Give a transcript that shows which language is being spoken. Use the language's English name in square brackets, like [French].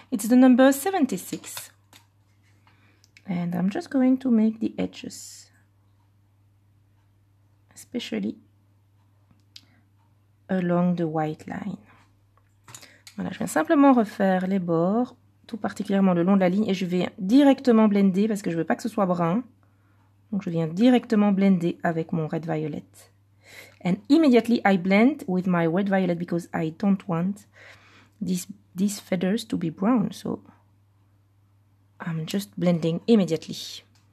[English] It's the number 76. And I'm just going to make the edges. Especially along the white line. [French] Voilà, je viens simplement refaire les bords, tout particulièrement le long de la ligne, et je vais directement blender parce que je veux pas que ce soit brun. Donc je viens directement blender avec mon red violet. [English] And immediately I blend with my red violet because I don't want these feathers to be brown. So I'm just blending immediately.